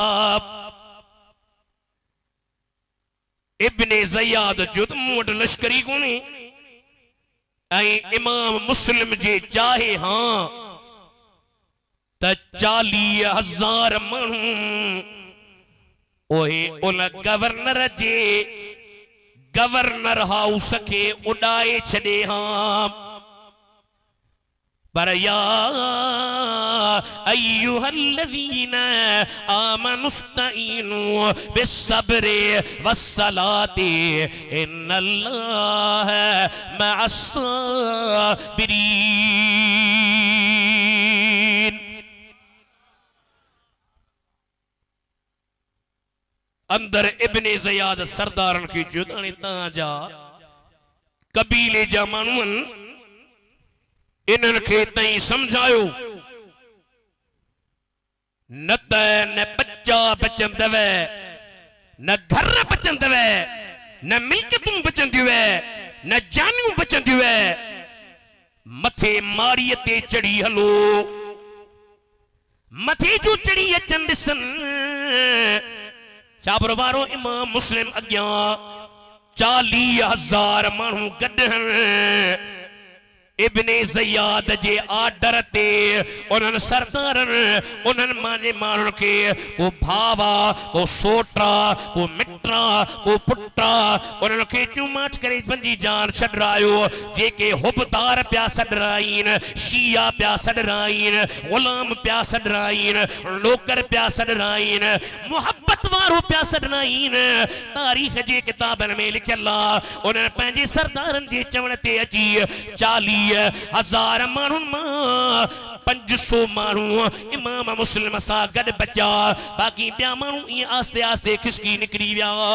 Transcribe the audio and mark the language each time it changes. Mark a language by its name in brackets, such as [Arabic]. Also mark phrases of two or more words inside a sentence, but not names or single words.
[Sindhi] इब्ने ज़ियाद जो त मूं वटि लश्करी कोन्हे इमाम मुस्लिम जे चाहे हां त 40,000 माण्हू ओहे उन गवर्नर हाउस के उड़ाए छड़े हां [Arabic] पर يا أيها الذين آمنوا استعينوا بالصبر والصلاة إن الله مع الصابرين. [Sindhi] अंदर इब्ने ज़ियाद सरदारन की जुदानी ताजा कबीले जा माण्हुन इन्हनि खे तई समझायो न त न बच्चा बचंदव न घर बचंदव न मिल्कियतूं बचंदियूं न जानियूं बचंदियूं मथे मारीअ ते चढ़ी हलो मथे जो चढ़ी अचनि ॾिसनि चाबर वारो इमाम मुस्लिम अॻियां 40,000 माण्हू गॾु इब्ने ज़ियाद जे आर्डर ते उन्हनि सरदारन उन्हनि माने माण्हुनि खे को भावा को सोटा को मिट्रा को पुट्रा उन्हनि खे चुमाच करे पंहिंजी जान छॾरायो जेके हुबदार पिया छॾराइन शिया पिया छॾराइन गुलाम पिया छॾराइन नौकर पिया छॾराइन मोहब्बत वारो पिया छॾराइन तारीख़ जे किताबनि में लिखियल आहे उन्हनि पंहिंजे सरदारनि जे चवण ते अची 40,000 माण्हुनि मां 500 माण्हू इमाम मुस्लिम सां गॾु बचा बाक़ी ॿिया माण्हू ईअं आस्ते आस्ते खिसकी निकिरी विया